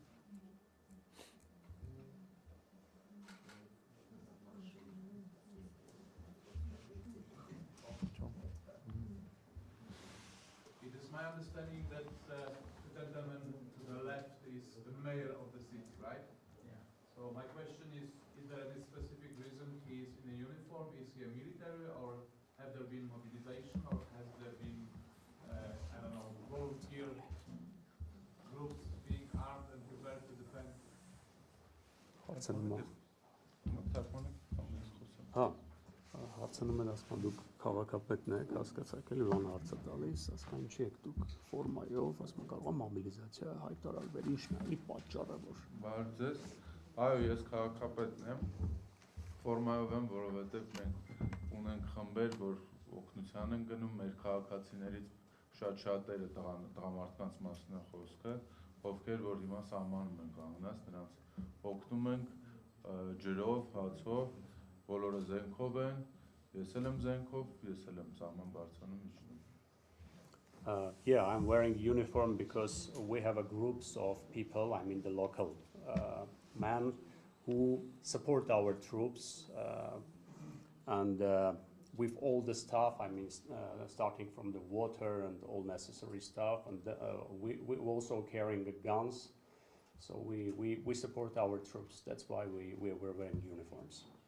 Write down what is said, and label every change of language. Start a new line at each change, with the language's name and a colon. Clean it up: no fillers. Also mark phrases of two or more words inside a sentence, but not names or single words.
English: It is my understanding that the gentleman to the left is the mayor of the city, right? Yeah. So my question is there any specific reason he is in a uniform? Is he a military, or have there been mobilization, or has there been, I don't know, volunteer groups being armed and prepared to defend?
Armenian: Հարցնում են ասում դուք քաղաքապետն եք, հասկացաք էլի ուրան հարցը տալիս, ասում չի եք դուք ֆորմայով, ասում կարող է մոբիլիզացիա հայտարարվել, ինչն է էլի պատճառը որ։ Բարձր, այո, ես քաղաքապետն եմ, ֆորմայով եմ, որովհետև մենք ունենք խմբեր, որ օգնության են գնում մեր քաղաքացիներից շատ-շատերը տղամարդկանց մասն է խոսքը, ովքեր որ հիմա սահմանում են կանգնած, նրանց օգնում ենք ջրով, հացով, բոլորը զենքով են, ես էլ եմ զենքով, ես էլ եմ սահման բարձրանում իջնում։
English: Yeah, I'm wearing uniform because we have a groups of people, I mean the local men who support our troops and with all the stuff, I mean starting from the water and all necessary stuff, and we also carrying the guns, so we support our troops, that's why we're wearing uniforms.